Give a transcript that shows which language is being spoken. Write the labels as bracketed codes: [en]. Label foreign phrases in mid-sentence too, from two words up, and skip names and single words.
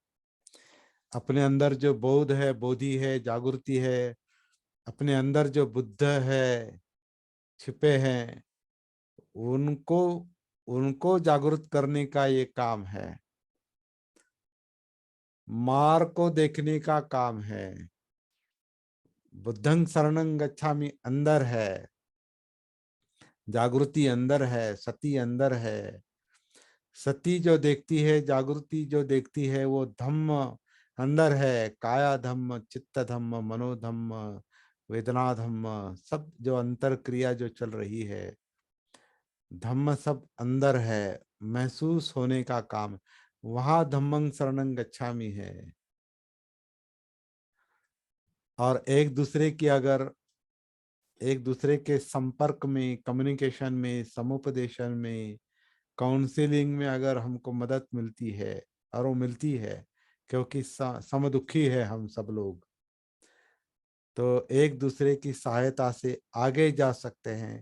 [hi] अपने अंदर जो बोध है, बोधि है, जागृति है, अपने अंदर जो बुद्ध है, छिपे हैं, उनको उनको जागृत करने का ये काम है। मार को देखने का काम है। [pi] बुद्धं शरणं गच्छामि [hi] अंदर है, जागृति अंदर है, सती अंदर है। सती जो देखती है, जागृति जो देखती है, वो धम्म अंदर है। काया धम्म, चित्त धम्म, मनोधम्म, वेदना धम्म, सब जो अंतर क्रिया जो चल रही है, धम्म सब अंदर है। महसूस होने का काम वहां [pi] धम्मं शरणं गच्छामि [hi] है। और एक दूसरे के संपर्क में, कम्युनिकेशन में, समुपदेशन में, काउंसलिंग में अगर हमको मदद मिलती है, और वो मिलती है क्योंकि समदुखी है हम सब लोग, तो एक दूसरे की सहायता से आगे जा सकते हैं।